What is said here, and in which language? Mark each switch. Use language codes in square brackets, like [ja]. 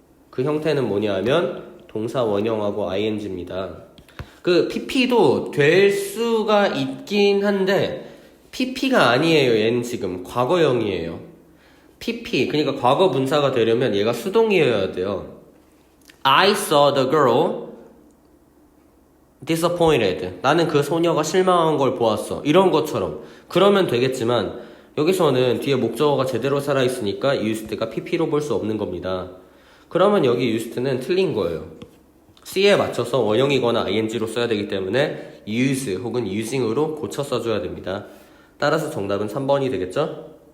[ko] 그 형태는 뭐냐 하면 동사 원형하고 ing입니다. 그 pp도 될 수가 있긴 한데 pp가 아니에요. 얘는 지금 과거형이에요. pp, 그러니까 과거 분사가 되려면 얘가 수동이어야 돼요. [en] I saw the girl disappointed. [ko] 나는 그 소녀가 실망한 걸 보았어. 이런 것처럼. 그러면 되겠지만 여기서는 뒤에 목적어가 제대로 살아있으니까 used가 pp로 볼 수 없는 겁니다. 그러면 여기 used는 틀린 거예요. C에 맞춰서 원형이거나 ing로 써야 되기 때문에 use 혹은 using으로 고쳐 써줘야 됩니다. 따라서 정답은 3번이 되겠죠?